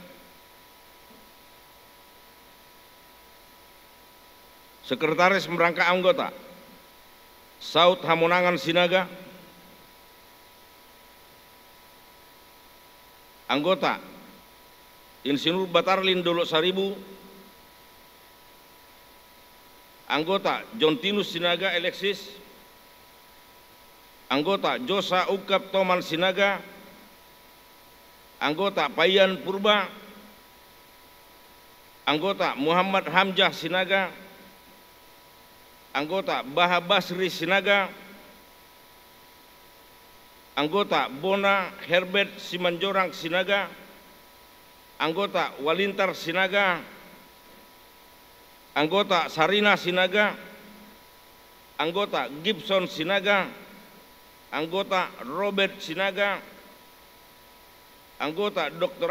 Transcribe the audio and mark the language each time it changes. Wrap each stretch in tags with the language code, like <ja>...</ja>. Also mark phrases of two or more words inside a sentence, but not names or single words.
<id>Sekretaris merangkap anggota Saud Hamonangan Sinaga, anggota Insinyur Batarlin Dolo Saribu, anggota John Tinus Sinaga Alexis, anggota Josa Ukap Toman Sinaga, anggota Payan Purba, anggota Muhammad Hamzah Sinaga, anggota Baha Basri Sinaga, anggota Bona Herbert Simanjorang Sinaga, anggota Walintar Sinaga, anggota Sarina Sinaga, anggota Gibson Sinaga, anggota Robert Sinaga, anggota Dr.</id>